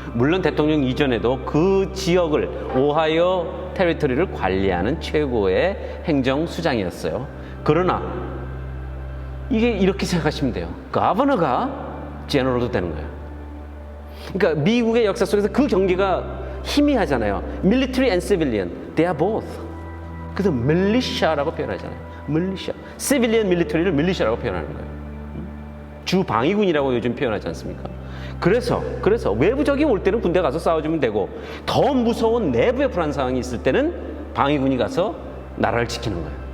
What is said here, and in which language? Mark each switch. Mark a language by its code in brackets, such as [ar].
[ko] 물론 대통령 이전에도 그 지역을, 오하이오 테리토리를 관리하는 최고의 행정수장이었어요. 그러나 이게 이렇게 생각하시면 돼요. 거버너가 제너럴도 되는 거예요. 그러니까 미국의 역사 속에서 그 경계가 희미하잖아요. [en] Military and civilian, they are both. [ko] 그래서 militia라고 표현하잖아요. militia, [en] civilian military [ko] 를 militia라고 표현하는 거예요. 주방위군이라고 요즘 표현하지 않습니까? 그래서 외부적이 올 때는 군대 가서 싸워주면 되고, 더 무서운 내부의 불안 상황이 있을 때는 방위군이 가서 나라를 지키는 거예요.